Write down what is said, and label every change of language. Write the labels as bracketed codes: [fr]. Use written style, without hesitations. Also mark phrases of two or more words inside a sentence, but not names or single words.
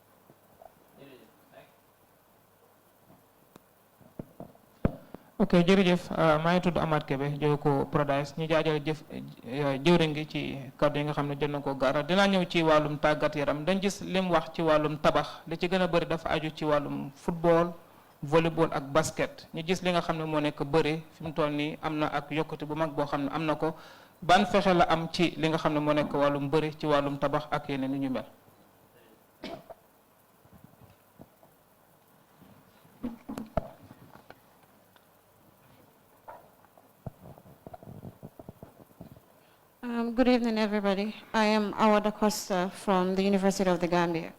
[wo] ok jërëjëf maa ngi tudd Amath Kebe jóge ko Paradise ñu jaajëf jëwriñ gi ci kàddu yi nga xam ne jot na ko gaara dinaa ñëw ci wàllum tàggat yaram dañ gis lim wax ci wàllum tabax li ci gën a bëri dafa aju ci wàllum [en] football volleyball [wo] ak basket ñu gis li nga xam ne moo nekk bëri fi mu toll nii am na ak yokkute bu mag boo xam ne am na ko ban fexe la am ci li nga xam ne moo nekk wàllum bëri ci wàllum tabax ak yeneen yu ñu mel. [en] Good evening, everybody. I am Awada Costa from the University of the Gambia.